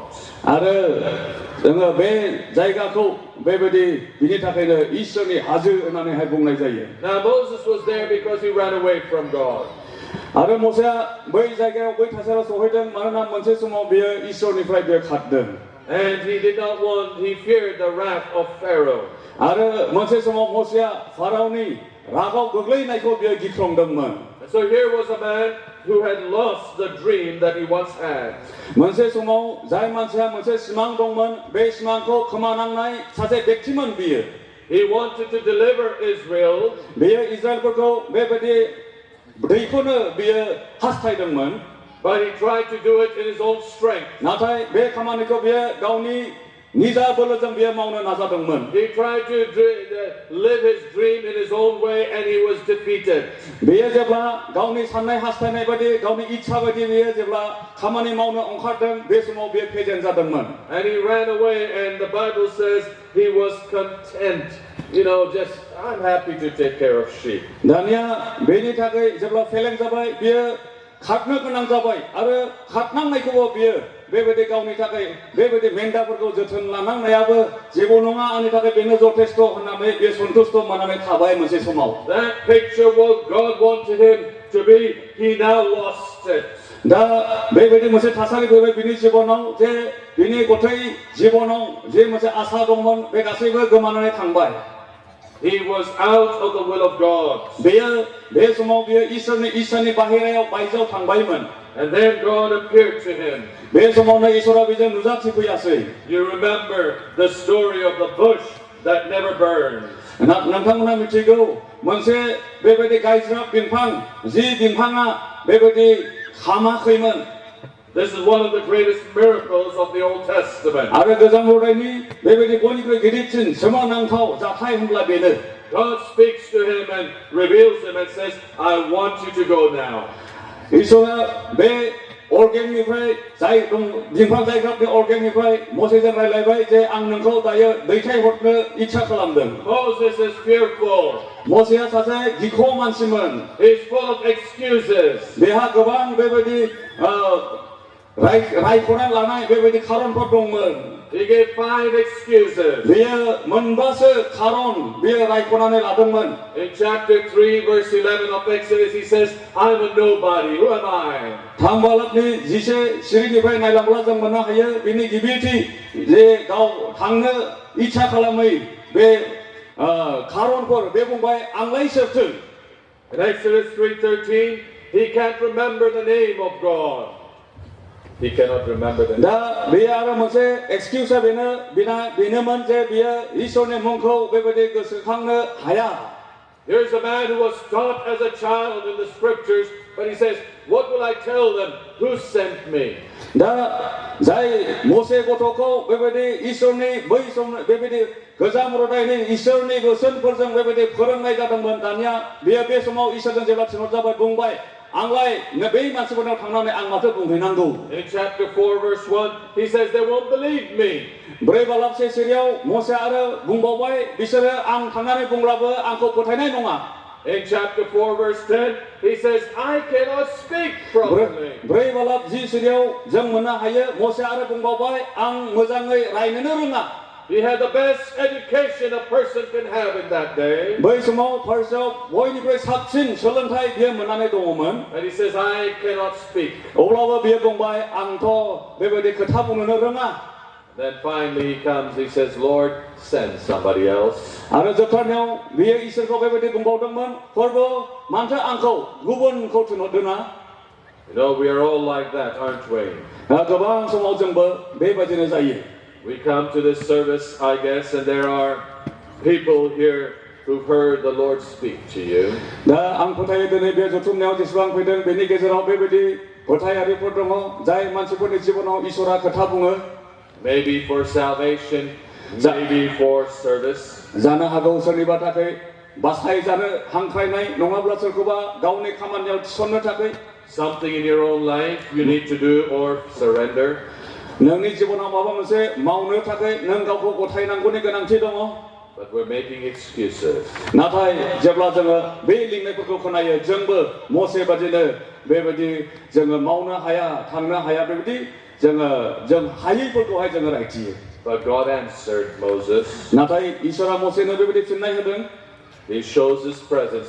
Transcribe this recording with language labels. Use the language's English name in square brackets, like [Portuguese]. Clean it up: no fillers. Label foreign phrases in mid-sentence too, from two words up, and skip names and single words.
[Bodo] आरो जोङो बे जायगाखौ बेबायदि बिनि थाखायनो इसोरनि हाजो होननानैहाय बुंनाय जायो. [English] Now Moses was there because he ran away from God. [Bodo] आरो मोसेया बै जायगायाव बै थासारियाव सहैदों मानोना मोनसे समाव बियो इसोरनिफ्राय बियो खारदों. [English] And he feared the wrath of Pharaoh. [Bodo] आरो मोनसे समाव मोसेया फारावनि रागाव गोग्लैनायखौ बियो गिख्रंदोंमोन. [English] And so here was a man who had lost the dream that he once had. [Bodo] मोनसे समाव जाय मानसिया मोनसे सिमां दंमोन बे सिमांखौ खोमानांनाय सासे व्यक्तिमोन बियो. [English] He wanted to deliver Israel. [Bodo] बियो इजराइलफोरखौ बेबायदि दैखौनो बियो हास्थायदोंमोन. [English] But he tried to do it in his own strength. [Bodo] नाथाय बे खामानिखौ बियो गावनि निजा बोलोजों बियो मावनो नाजादोंमोन. [English] He tried to live his dream in his own way and he was defeated. [Bodo] बियो जेब्ला गावनि साननाय हास्थायनाय बायदि गावनि इच्छा बायदि बियो जेब्ला खामानि मावनो ओंखारदों बे समाव बियो फेजेन जादोंमोन. [English] And he ran away and the Bible says he was content. Just I'm happy to take care of sheep. [Bodo] दानिया बेनि थाखाय जेब्ला फेलें जाबाय बियो खारनो गोनां जाबाय आरो खारनांनायखौबो बियो बेबायदि गावनि थाखाय बेबायदि मेन्दाफोरखौ जोथोन लानांनायाबो जेबो नङा आंनि थाखाय बेनो जथेस्थ होननानै बे सन्तुष्ट मोननानै थाबाय मोनसे समाव. [English] That picture what God wanted him to be, he now lost it. [Bodo] दा बेबायदि मोनसे थासारि फैबाय बिनि जिबनाव जे बिनि गथै जिबनाव जे मोनसे आसा दंमोन बे गासैबो गोमानानै थांबाय. [English] He was out of the will of God. [Bodo] बेयो बे समाव बियो इसोरनि बाहेरायाव बायजोआव थांबायमोन. [English] And then God appeared to him. [Bodo] बे समावनो इसोरा बेजों नुजाथिफैयासै. [English] You remember the story of the bush that never burns. [Bodo] नोंथांमोना मिथिगौ मोनसे बेबायदि गायज्राब बिफां जि बिफाङा बेबायदि खामाखैमोन. [English] This is one of the greatest miracles of the Old Testament. [Bodo] आरो गोजाम बरदायनि बेबायदि बयनिख्रुइ गिदिरसिन सोमोनांथाव जाथाय होनब्ला बेनो. [English] God speaks to him and reveals him and says, I want you to go now. [Bodo] इसोरा बे अर्गेंनिफ्राय जाय बिफां जायग्राबनि अर्गेंनिफ्राय मसेजों रायलायबाय जे आं नोंखौ दायो दैथायहरनो इच्छा खालामदों. [English] Moses is fearful. [Bodo] मसेया सासे गिख्रं मानसिमोन. [English] He's full of excuses. [Bodo] बेहा गोबां बेबायदि रायख'ना लानाय बेबायदि खारनफोर दंमोन. [English] He gave 5 excuses. [Bodo] बेयो मोनबासो खारन बेयो रायख'नानै लादोंमोन. [English] In chapter 3, verse 11 of Exodus, he says, I'm a nobody. Who am I? [Bodo] थांबालाबनि 11 सिरिनिफ्राय नायलांब्ला जों मोननो हायो बिनि गिबिथि जे गाव थांनो इच्छा खालामै बे खारनफोर बे बुंबाय आंलाय सोरथो. [English] In Exodus 3:13, he can't remember the name of God. He cannot remember the name. [Bodo] दा बे आरो मोनसे एक्सकिउसआ बेनोमोन जे बियो इसोरनि मुंखौ बेबायदि गोसोखांनो हाया. [English] Here's a man who was taught as a child in the scriptures, but he says, what will I tell them? Who sent me? [Bodo] दा जाय मोसे गथ'खौ बेबायदि इसोरनि बै सम बेबायदि गोजाम बरदायनि इसोरनि बोसोनफोरजों बेबायदि फोरोंनाय जादोंमोन. दानिया बियो बे समाव इसोरजों जेब्ला थिनहरजाबाय बुंबाय आंलाय बै मानसिफोरनाव थांनानै आं माथो बुंहैनांगौ. [English] In chapter 4, verse 1, he says, they won't believe me. [Bodo] 4 बालाबसे सिरियाव मोसे आरो बुंबावबाय बिसोरो आं थांनानै बुंब्लाबो आंखौ फोथायनाय नङा. [English] In chapter 4, verse 10, he says, I cannot speak properly. [Bodo] 4 बालाब 10 सिरियाव जों मोननो हायो मोसे आरो बुंबावबाय आं मोजाङै रायनोनो रोङा. [English] He had the best education a person can have in that day. [Bodo] बै समाव फार्स्टआव बयनिख्रुइ साबसिन सोलोंथाइ बियो मोननानै दङमोन. [English] And he says, I cannot speak. [Bodo] अब्लाबो बियो बुंबाय आंथ' बेबायदि खोथा बुंनोनो रोङा. [English] Then finally he comes, he says, Lord, send somebody else. [Bodo] आरो जोबथारनायाव बियो इसोरखौ बेबायदि बुंबावदोंमोन प्रभु मानोथो आंखौ गुबुनखौ थिनहरदों ना. [English] You know, we are all like that, aren't we? [Bodo] गोबां समाव जोंबो बेबायदिनो जायो. [English] We come to this service, I guess, and there are people here who've heard the Lord speak to you. [Bodo] दा आं फोथायो दिनै बे जथुमनायाव जेसेबां फैदों बेनि गेजेराव बेबायदि फोथायारिफोर दङ जाय मानसिफोरनि जिबनाव इसोरा खोथा बुङो. [English] Maybe for salvation, maybe for service. [Bodo] जानो हागौ सोरनिबा थाखाय बासायजानो हांख्रायनाय नङाब्ला सोरखौबा गावनि खामानियाव थिसननो थाखाय. [English] Something in your own life you need to do or surrender. [Bodo] नोंनि जिबनाव माबा मोनसे मावनो थाखाय नों गावखौ गथायनांगौनि गोनांथि दङ. [English] But we're making excuses. [Bodo] नाथाय जेब्ला जोङो बे लिंनायफोरखौ खोनायो जोंबो मोसे बादिनो बेबायदि जोङो मावनो हाया थांनो हाया बेबायदि जों हायैफोरखौहाय जोङो रायथियो. [English] But God answered Moses. [Bodo] नाथाय इसोरा मोसेनो बेबायदि फिननाय होदों. [English] He shows his presence.